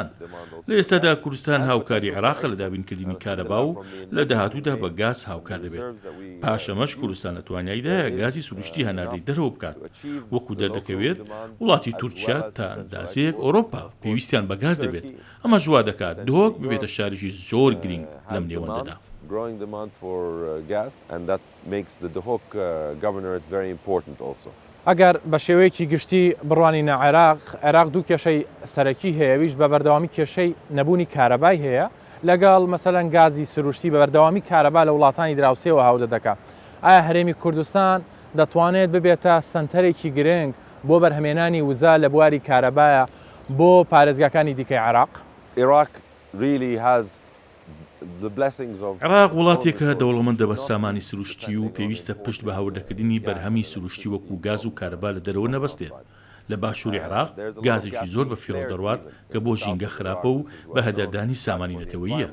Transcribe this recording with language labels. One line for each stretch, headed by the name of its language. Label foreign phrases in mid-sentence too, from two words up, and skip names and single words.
Central Kurdish: لە ئێستادا کوردستان هاوکاری عێراق لە دابینکردنی کارەبا و لە داهاتوودا بە گاز هاوکار دەبێت. پاشەمەش کوردستان لە تواناییدایە گازی سروشتی هەناردەی دەرەوە بکات. وەکو دەردەکەوێت وڵاتی تورکیا تا ئەندازەیەک ئەوڕۆپا پێویستیان بە گاز دەبێت. ئەمە ژوا دەکات دۆک ببێتە شارێکی زۆر گرنگ لەم نێوەندەدا.
English: Growing demand for gas, and that makes the Duhok governorate very important also.
Central Kurdish: ئەگەر بە شێوەیەکی گشتی بڕوانینە عێراق دوو کێشەی سەرەکی هەیەویش بە بەردەوامی کێشەی نەبوونی کارەبای هەیە لەگەڵ مەسەلەن گازی سروشتی بە بەردەوامی کارەبا لە وڵاتانی دراوسێەوە هاودە دەکات. ئایا هەرێمی کوردستان دەتوانێت ببێتە سنتەرێکی گرنگ بۆ بەرهەمێنانی وزە لە بواری کارەبایە بۆ پارێزگاکانی دیکەی عێراق؟
English: Iraq really has
Central Kurdish: عێراق وڵاتێکە دەوڵەمەندە بە سامانی سروشتی و پێویستە پشت بە هاوردەکردنی بەرهەمی سروشتی وەکو گاز و کارەبا لە دەرەوە نەبەستێت. لە باشووری عێراق گازێکی زۆر بە فیڕۆ دەڕوات کە بۆ ژینگە خراپە و بە هەدەردانی سامانی نەتەوەییە.